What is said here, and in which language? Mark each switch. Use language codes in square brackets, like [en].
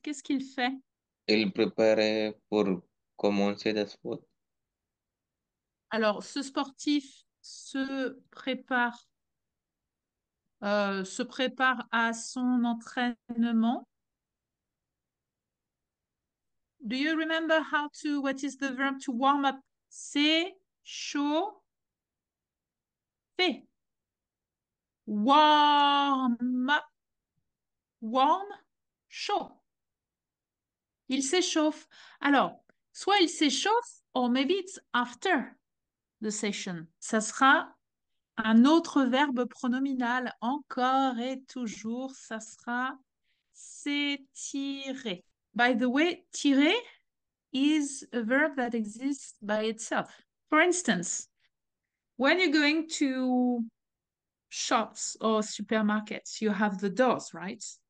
[fr] Qu'est-ce qu'il fait? Il prepare pour commencer le sport. Alors, ce sportif se prépare à son entraînement. [en] Do you remember what is the verb to warm up? [fr] C'est chaud. Fait. [en] Warm up. Warm, [fr] chaud. Il s'échauffe. Alors, soit il s'échauffe, [en] or maybe it's after the session. [fr] Ça sera un autre verbe pronominal, encore et toujours, ça sera s'étirer. [en] By the way, tirer is a verb that exists by itself. For instance, when you're going to shops or supermarkets, you have the doors, right?